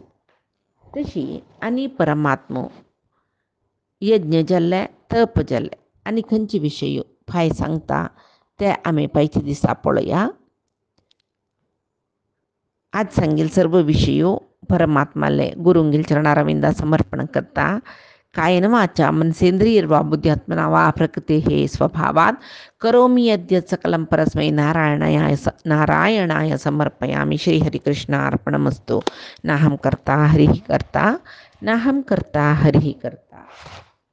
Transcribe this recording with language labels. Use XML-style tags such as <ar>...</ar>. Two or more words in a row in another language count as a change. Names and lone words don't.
<kok>तशी आनी परमात्मो यज्ञ जाल्ले तप जाल्ले आनी खंयचे विशय फाय सांगता ते आमी पायच्या दिसा पळोवया. आज सांगील सर्व विशयो परमात्माले गुरुंगील चरणारविंदा समर्पण करता.</kok> <sa>कायेन वाचा मनसेंद्रियर्वा बुद्ध्यात्मना वा प्रकृतेः स्वभावात् करोमि यद्यत् सकलं परस्मै नारायणाय समर्पयामि. श्रीहरिकृष्णार्पणमस्तु. नाहं कर्ता हरिः कर्ता, नाहं कर्ता हरिः कर्ता.</sa>